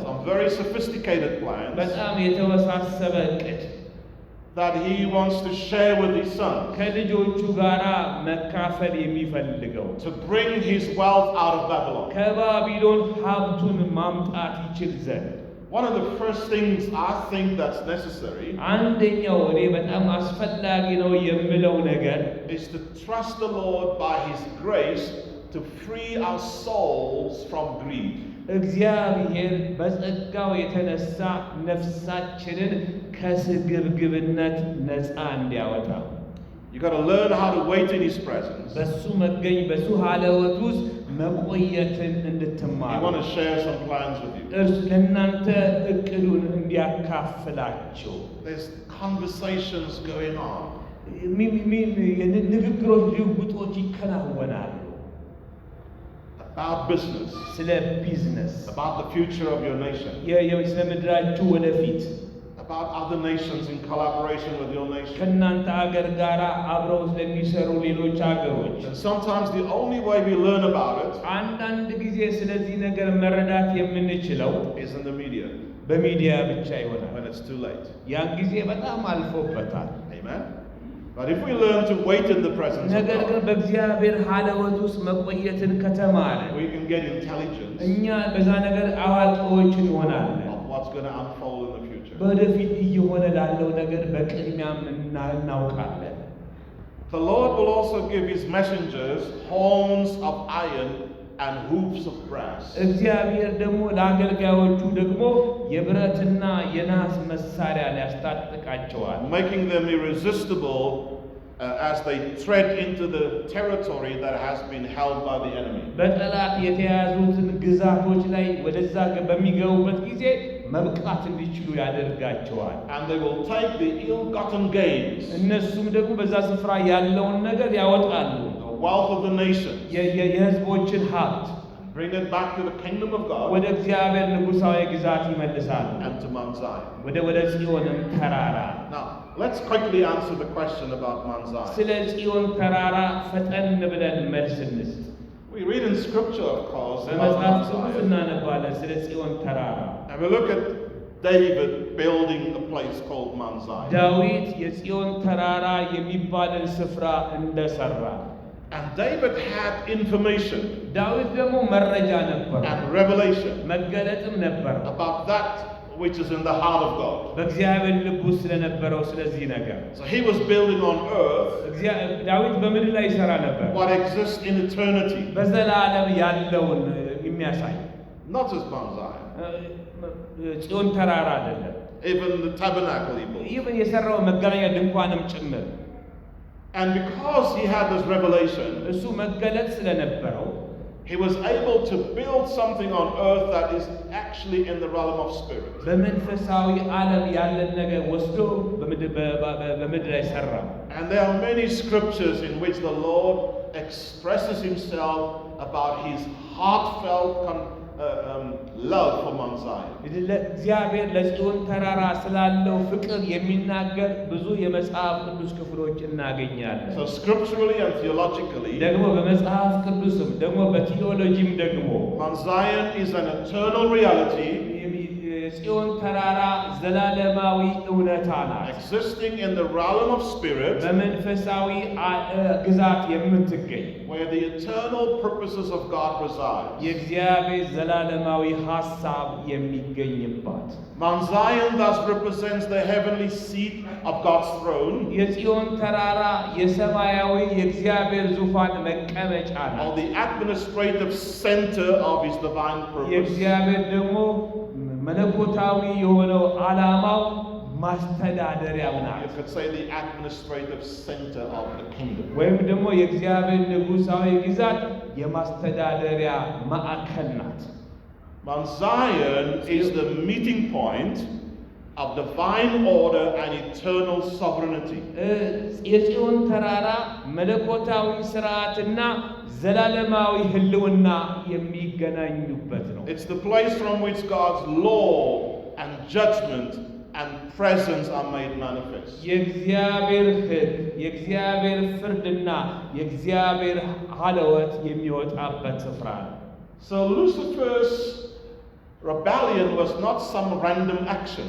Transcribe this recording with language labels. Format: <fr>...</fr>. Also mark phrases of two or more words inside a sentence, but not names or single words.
<en>some very sophisticated plans</en> <am>በጣም የተወሳሰበ እቅድ</am> <en>that He wants to share with His sons</en> <am>ከልጆቹ ጋራ መካፈል የሚፈልገው</am> <en>to bring His wealth out of Babylon.</en> <am>ከባቢሎን ሀብቱን ማምጣት ይችል ዘንድ</am> <en>One of the first things I think that's necessary</en> <am>አንደኛው እኔ በጣም አስፈላጊ ነው የምለው ነገር</am> <en>is to trust the Lord by His grace to free our souls from greed.</en> <am>እግዚአብሔር በጸጋው የተነሳ ነፍሳችንን ከስግብግብነት ነፃ እንዲያወጣ</am> <en>You got to learn how to wait in His presence.</en> <am>በሱ መገኝ በሱ ሀለወት ውስጥ መቆየትን</am> <en>I</en> <am>እንድትማሩ</am> <en>want to share some plans with you.</en> <am>እርሱ ለእናንተ እቅዱን እንዲያካፍላቸው</am> <en>There's conversations going on</en> <am>ንግግሮች፣ ልውውጦች ይከናወናሉ</am> <en>about business,</en> <am>ስለ ቢዝነስ፣</am> <en>about the future of your nation,</en> <am>ስለ ምድራችሁ ወደፊት</am> <en>about other nations in collaboration with your nation.</en> <am>ከእናንተ አገር ጋር አብረው ስለሚሰሩ ሌሎች አገሮች</am> <en>And sometimes the only way we learn about it</en> <am>አንዳንድ ጊዜ ስለዚህ ነገር መረዳት የምንችለው</am> <en>is in the media</en> <am>በሚዲያ ብቻ ይሆናል።</am> <en>when it's too late.</en> <am>ያን ጊዜ በጣም አልፎበታል።</am> <en>Amen. But if we learn to wait in the presence of</en> <am>ነገር ግን</am> <en>God,</en> <am>በእግዚአብሔር ሀለወት ውስጥ መቆየትን ከተማረ</am> <en>we can get intelligence</en> <am>እኛ በዛ ነገር አዋቂዎች እንሆናለን።</am> <en>of what's going to unfold in the future.</en> <am>ወደፊት እየሆነ ላለው ነገር በቅድሚያም እናውቃለን።</am> <en>The Lord will also give His messengers horns of iron and hoofs of brass.</en> <am>እግዚአብሔር ደግሞ ለአገልጋዮቹ ደግሞ የብረትና የናስ መሳሪያ ሊያስታጥቃቸዋል።</am> <en>Making them irresistible as they tread into the territory that has been held by the enemy.</en> <am>በጠላት የተያዙትን ግዛቶች ላይ ወደዛ በሚገቡበት ጊዜ መብቃት እንዲችሉ ያደርጋቸዋል።</am> <en>And they will take the ill-gotten gains,</en> <am>እነሱም ደግሞ በዛ ስፍራ ያለውን ነገር ያወጣሉ።</am> <en>the wealth of the nations,</en> <am>የሕዝቦችን ሀብት</am> <en>bring it back to the kingdom of God</en> <am>ወደ እግዚአብሔር ንጉሣዊ ግዛት ይመልሳሉ።</am> <en>and to Mount Zion.</en> <am>ወደ ጽዮንም ተራራ።</am> <en>Now, let's quickly answer the question about Mount Zion.</en> <am>ስለ ጽዮን ተራራ ፈጠን ብለን መልስ እንስጥ።</am> <en>We read in scripture, of course, about</en> <am>በመጽሐፍ</am> <en>Mount</en> <am>ቅዱስ</am> <en>Zion.</en> <am>እናነባለን ስለ ጽዮን ተራራ።</am> <en>And we look at David building a place called Mount Zion.</en> <am>ዳዊት የጽዮን ተራራ የሚባልን ስፍራ እንደሰራ</am> <en>And David had information</en> <am>ዳዊት ደግሞ መረጃ ነበር</am> <en>and revelation</en> <am>መገለጥም ነበር</am> <en>about that which is in the heart of God.</en> <am>በእግዚአብሔር ልብ ውስጥ ስለነበረው ስለዚህ ነገር</am> <en>So he was building on earth</en> <am>ዳዊት በምድር ላይ ይሰራ ነበር</am> <en>what exists in eternity,</en> <am>በዘላለም ያለውን የሚያሳይ</am> <en>not just Mount Zion,</en> <am>ጽዮን ተራራ አይደለም</am> <en>even the tabernacle he built.</en> <am>ይህን የሰራው መገናኛ ድንኳንም ጭምር</am> <en>And because he had this revelation,</en> <am>እሱ መገለጥ ስለነበረው</am> <en>he was able to build something on earth that is actually in the realm of spirit.</en> <am>በመንፈሳዊ ዓለም ያለን ነገር ወስዶ በምድር ላይ ሰራ።</am> <en>And there are many scriptures in which the Lord expresses himself about his heartfelt love for Mount Zion.</en> <am>እግዚአብሔር ለጽዮን ተራራ ስላለው ፍቅር የሚናገር ብዙ የመጽሐፍ ቅዱስ ክፍሎች እናገኛለን።</am> <en>So scripturally and theologically,</en> <am>ደግሞ በመጽሐፍ ቅዱስም ደግሞ በቲዮሎጂም ደግሞ</am> <en>Mount Zion is an eternal reality</en> <am>ጽዮን ተራራ ዘላለማዊ እውነታ ናት።</am> <en>existing in the realm of spirit,</en> <am>በመንፈሳዊ ግዛት የምትገኝ</am> <en>where the eternal purposes of God reside.</en> <am>የእግዚአብሔር ዘላለማዊ ሐሳብ የሚገኝባት</am> <en>Mount Zion thus represents the heavenly seat of God's throne,</en> <am>የጽዮን ተራራ የሰማያዊ የእግዚአብሔር ዙፋን መቀመጫ ናት።</am> <en>or the administrative center of his divine purpose.</en> <am>የእግዚአብሔር ደግሞ መለኮታዊ የሆነው ዓላማው ማስተዳደሪያው ናት።</am> <en>You could say the administrative center of the kingdom.</en> <am>ወይም ደግሞ የእግዚአብሔር ንጉሣዊ ግዛት የማስተዳደሪያ ማዕከል ናት።</am> <en>Mount Zion is the meeting point of divine order and eternal sovereignty.</en> <am>የጽዮን ተራራ መለኮታዊ ሥርዓትና ዘላለማዊ ህልውና የሚገናኙበት ነው።</am> <en>It's the place from which God's law and judgment and presence are made manifest.</en> <am>የእግዚአብሔር ሕግ የእግዚአብሔር ፍርድና የእግዚአብሔር ኃላወት የሚወጣበት ስፍራ ነው።</am> <en>So Lucifer's rebellion was not some random action.</en>